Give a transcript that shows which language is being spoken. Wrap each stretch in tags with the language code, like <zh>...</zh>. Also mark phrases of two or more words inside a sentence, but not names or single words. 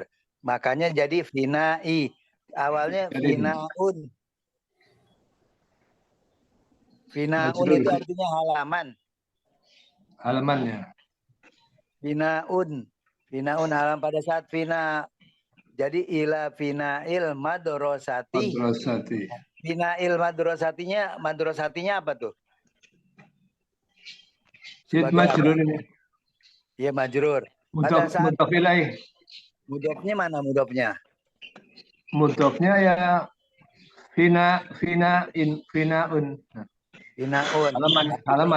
<id>Makanya jadi fina'i. Awalnya finaun. Finaun itu artinya halaman. Halamannya. Finaun halaman pada saat fina.</id> <ar>Jadi إلى فناء المدرسة. فناء المدرسة</ar> <id>apa tuh? Majrur ini. Iya majrur. Pada saat</id> <ar>مضاف إليه.</ar> <id>Mudhofnya mana mudhofnya? Mudhofnya ya finaun. Finaun. Halaman.</id>